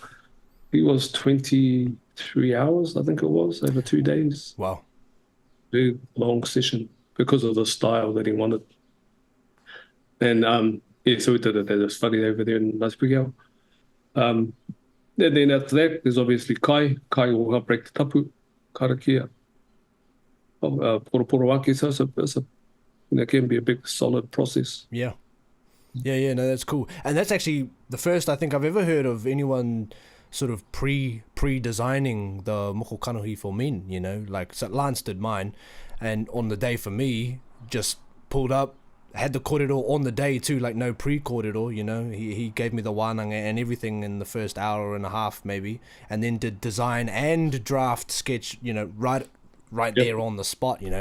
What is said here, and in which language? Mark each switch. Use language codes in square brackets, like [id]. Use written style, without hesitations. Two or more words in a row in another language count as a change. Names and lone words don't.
[en] He was 23 hours, I think it was, over 2 days. Wow. Big, long session because of the style that he wanted. And so we did it at a study over there in Masipigao. And then after that, there's obviously Kai. Kai will help break the tapu, karakia, [mi] poro ake. [en] So it can be a big, solid process. Yeah. Yeah, no, that's cool. And that's actually the first I think I've ever heard of anyone sort of pre-designing the [mi] moko kanohi [en] for men, you know, like so Lance did mine, and on the day for me, just pulled up, had the kōrero on the day too, like no pre-kōrero, you know, he gave me the wānanga and everything in the first hour and a half maybe, and then did design and draft sketch, you know, right there on the spot, you know.